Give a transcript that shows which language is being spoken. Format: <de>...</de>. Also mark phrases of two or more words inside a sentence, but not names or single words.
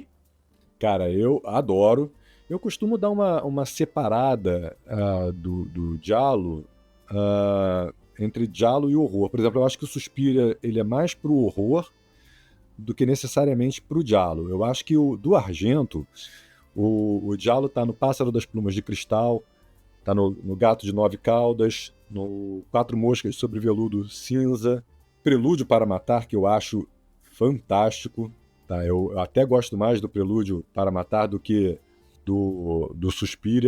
<pt>Cara, eu adoro. Eu costumo dar uma separada do giallo entre giallo e horror. Por exemplo, eu acho que o Suspiria ele é mais pro horror do que necessariamente pro giallo. Eu acho que do Argento, o giallo tá no Pássaro das Plumas de Cristal, tá no Gato de Nove Caudas, no Quatro Moscas sobre Veludo Cinza, Prelúdio para Matar, que eu acho fantástico. Tá? Eu até gosto mais do Prelúdio para Matar do que do Suspiria.</pt>